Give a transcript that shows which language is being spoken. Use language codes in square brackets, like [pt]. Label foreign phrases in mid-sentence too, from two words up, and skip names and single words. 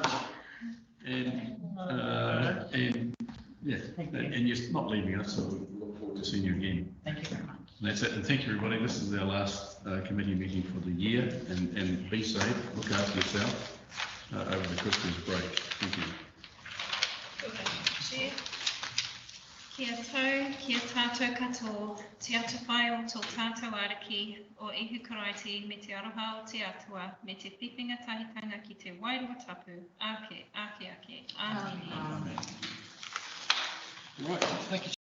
[en] And yeah, and you're not leaving us, so we look forward to seeing you again. Thank you very much. And that's it. And thank you, everybody. This is our last committee meeting for the year. And be safe. Look after yourself over the Christmas break. Thank you. Chair. [mi] Kia tau, kia tātou katoa, te ata whai o tō tātou ariki o ihu karaiti me te aroha o te atua, me te whiwhinga tahitanga ki te wairua tapu, ake, ake, ake, ake. [en] Right, thank you.